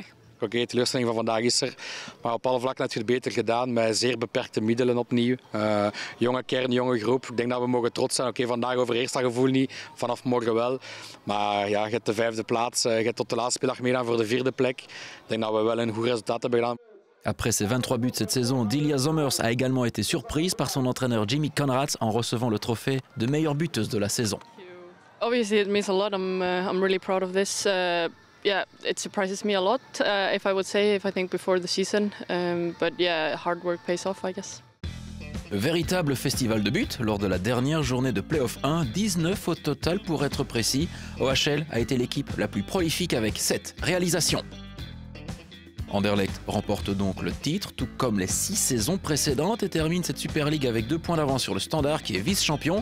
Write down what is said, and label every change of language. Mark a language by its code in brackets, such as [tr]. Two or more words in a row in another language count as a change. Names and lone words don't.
[nl] Oké, de teleurstelling van vandaag is er, maar op alle vlakken heb je het beter gedaan met zeer beperkte middelen opnieuw. Jonge kern, jonge groep. Ik denk dat we mogen trots zijn. Oké, vandaag over eerste gevoel niet, vanaf morgen wel. Maar ja, je hebt de 5e plaats, je hebt tot de laatste speeldag meegedaan voor de 4e plek. Ik denk dat we wel een goed resultaat hebben gedaan. [fr] Après ses 23 buts cette saison, Dilia Zommers a également été surprise par son entraîneur Jimmy Conrads en recevant le trophée de meilleure buteuse de la saison. [en] Obviously, it means a lot. I'm really proud of this. Yeah, it surprises me a lot, if I think before the season. But yeah, hard work pays off, I guess. [fr] Véritable festival de buts lors de la dernière journée de Play-off 1, 19 au total pour être précis. OHL a été l'équipe la plus prolifique avec 7 réalisations. Anderlecht remporte donc le titre, tout comme les 6 saisons précédentes et termine cette Super League avec 2 points d'avance sur le Standard qui est vice-champion.